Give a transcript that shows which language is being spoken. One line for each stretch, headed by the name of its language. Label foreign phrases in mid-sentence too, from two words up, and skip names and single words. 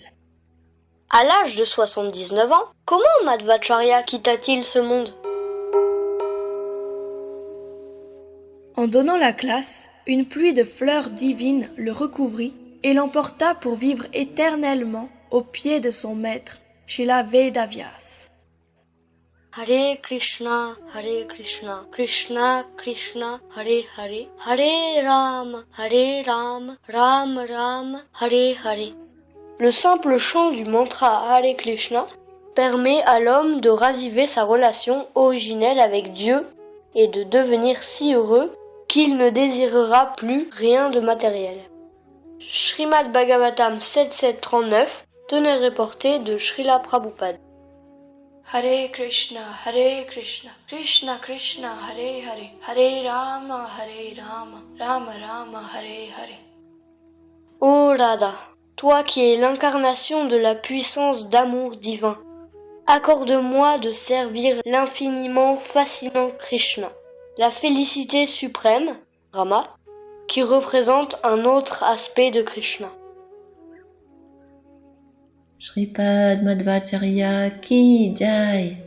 French: À l'âge de 79 ans, comment Madhvacharya quitta-t-il ce monde? En donnant la classe, une pluie de fleurs divines le recouvrit et l'emporta pour vivre éternellement au pied de son maître, Srila Vedavyas.
Sanskrit: Hare Krishna, Krishna Krishna, Hare Hare, Hare Ram, Ram Ram, Hare Hare.
French: Le simple chant du mantra Hare Krishna permet à l'homme de raviver sa relation originelle avec Dieu et de devenir si heureux qu'il ne désirera plus rien de matériel. Srimad Bhagavatam 7739, teneur reportée de Srila Prabhupada.
Sanskrit: Hare Krishna, Krishna Krishna, Hare Hare, Hare Rama, Rama Rama, Hare Hare.
French: Ô Radha, toi qui es l'incarnation de la puissance d'amour divin, accorde-moi de servir l'infiniment fascinant Krishna, la félicité suprême, Rama, qui représente un autre aspect de Krishna.
Hindi: Shripad Madhvacharya Ki Jai.